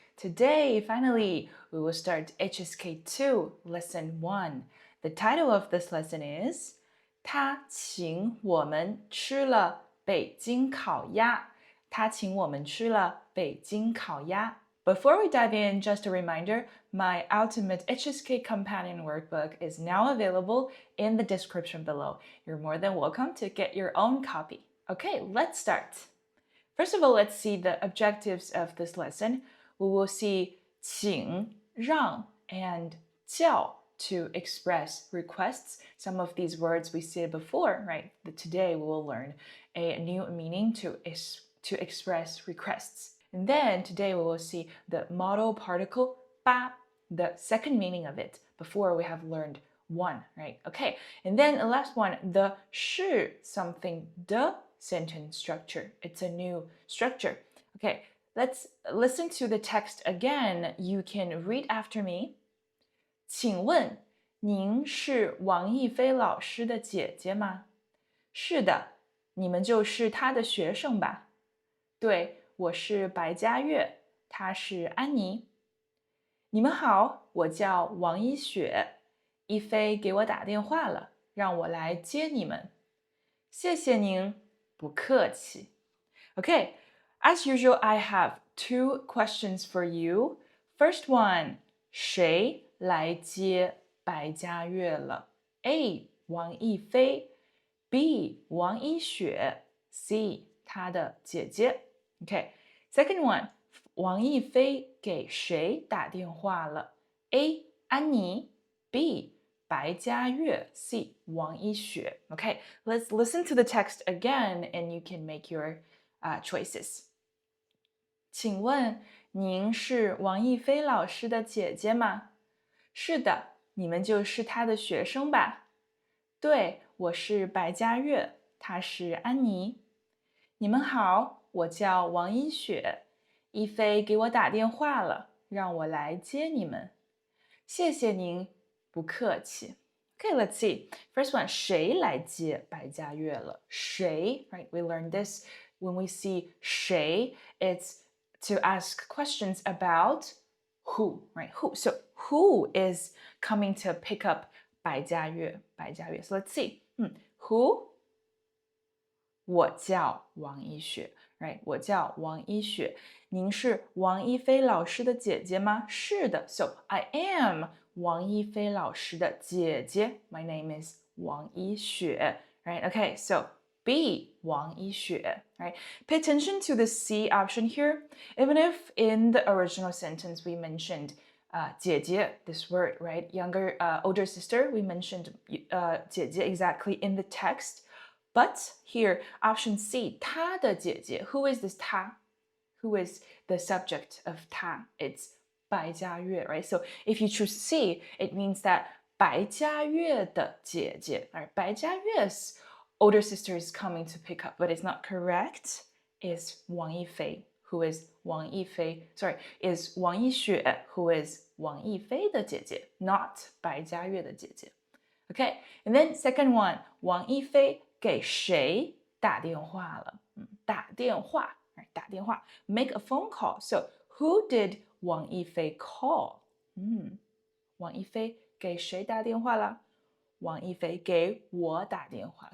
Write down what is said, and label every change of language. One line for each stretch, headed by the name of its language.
English: Today, finally, we will start HSK 2, Lesson 1. The title of this lesson is
Chinese: 她请我们吃了北京烤鸭。她请我们吃了北京烤鸭。
English: Before we dive in, just a reminder, my ultimate HSK companion workbook is now available in the description below. You're more than welcome to get your own copy. Okay, let's start. First of all, let's see the objectives of this lesson. We will see 请, 让, and 叫 to express requests. Some of these words we said before, right? But today we will learn a new meaning to express requests. And then today we will see the modal particle 吧, the second meaning of it. Before we have learned one, right? Okay. And then the last one, the 是 something, the sentence structure. It's a new structure. Okay, let's listen to the text again. You can read after me.
Chinese: 请问您是王亦菲老师的姐姐吗？是的，你们就是她的学生吧？对，我是白嘉悦，她是安妮。你们好，我叫王一雪，一菲给我打电话了，让我来接你们。谢谢您。不客气。
English: Okay, as usual, I have two questions for you. First one,
Chinese: 谁来接白嘉悦了？ A. 王亦菲 B. 王一雪 C. 她的姐姐
English: Okay, second one,
Chinese: 王亦菲给谁打电话了？ A. 安妮 B. 白嘉悦 C.
English: 王一雪 Okay, let's listen to the text again and you can make your choices.
Chinese: 请问您是王亦菲老师的姐姐吗？是的，你们就是她的学生吧？对，我是白嘉悦，她是安妮。你们好，我叫王一雪，一菲给我打电话了，让我来接你们。谢谢您，不客气。
English: Okay, let's see. First one,
Chinese: 谁来接白嘉悦了？
English: 谁, right? We learned this when we see 谁, it's to ask questions about who, right? Who. So who is coming to pick up 白嘉悦? So let's see. Who?
Chinese: 我叫王一雪 right? 我叫王一雪。您是王一菲老师的姐姐吗？是的。
English: So I am
Chinese: 王一菲老师的姐姐。
English: My name is 王一雪 right? Okay, so B, 王一雪 right? Pay attention to the C option here. Even if in the original sentence we mentioned 姐姐, this word, right? Older sister, we mentioned 姐姐 exactly in the text. But here, option C, 她的姐姐. Who is this 她? Who is the subject of 她?It's 白嘉悦, right? So if you choose C, it means that
Chinese: 白嘉悦的姐姐,
English: right? 白嘉悦's older sister is coming to pick up, but it's not correct. It's 王一菲, who is 王一菲, is 王一雪, who is
Chinese: 王一菲的姐姐,
English: not
Chinese: 白嘉悦的姐姐.
English: Okay, and then second one,
Chinese: 王一菲给谁打电话了？打电话 right? 打电话 make a phone call. So who did 王一菲 call? 王一菲给谁打电话了？王一菲给我打电话。